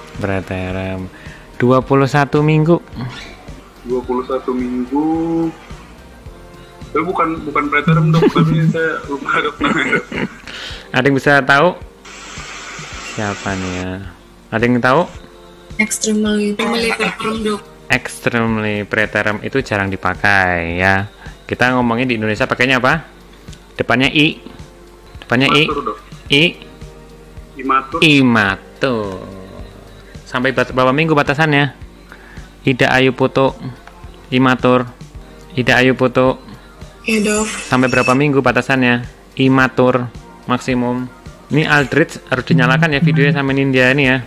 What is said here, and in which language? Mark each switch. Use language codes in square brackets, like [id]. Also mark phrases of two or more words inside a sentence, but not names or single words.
[id] Preterm. 21 minggu. 21 minggu. Bukan preterm dok, tapi saya lupa dok namanya. Ada yang bisa tahu? Siapa nih ya? Ada yang tahu? [en] extremely preterm dok. Extremely preterm [id] itu jarang dipakai ya. Kita ngomongin di Indonesia pakainya apa? Depannya I. Depannya I. Matur dok. I. Imatur. Imatur. Sampai berapa minggu batasannya? Ida Ayu Putu. Imatur. Ida Ayu Putu. Ya dok. Sampai berapa minggu batasannya? Imatur maksimum. Ini Aldrich harus dinyalakan ya videonya sama Nindya ini ya.